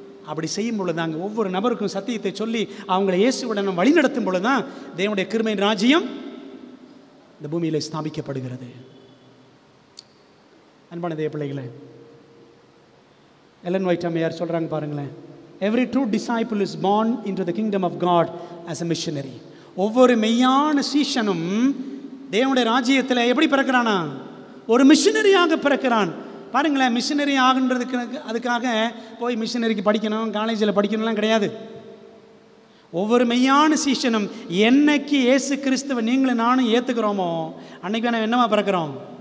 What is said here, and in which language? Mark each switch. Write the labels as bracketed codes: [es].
[ta] அப்படி செய்யும் பொழுது தாங்க ஒவ்வொரு நபருக்கும் சத்தியத்தை சொல்லி அவங்களை இயேசுவுடன் வழிநடத்தும் பொழுது தான் தேவனுடைய கிருபையின் ராஜ்யம் இந்த பூமியில் ஸ்தாபிக்கப்படுகிறது. அன்பான தேவ பிள்ளைகளே, எலன் ஒயிட் அம்மையார் சொல்கிறாங்க பாருங்களேன், [en] Every true disciple is born into the kingdom of God as a missionary. [ta] ஒவ்வொரு மெய்யான சீஷனும் தேவனுடைய ராஜ்யத்தில் எப்படி பிறக்கிறானா? ஒரு மிஷினரியாக பிறக்கிறான். பாருங்களேன், மிஷினரி ஆகுன்றதுக்கு அதுக்காக போய் மிஷினரிக்கு படிக்கணும், காலேஜில் படிக்கணும்லாம் கிடையாது. ஒவ்வொரு மெய்யான சீஷனும் என்னைக்கு இயேசு கிறிஸ்துவை நீங்களும் நானும் ஏற்றுக்கிறோமோ அன்னைக்கு வேணா என்னவா பிறக்கிறோம்?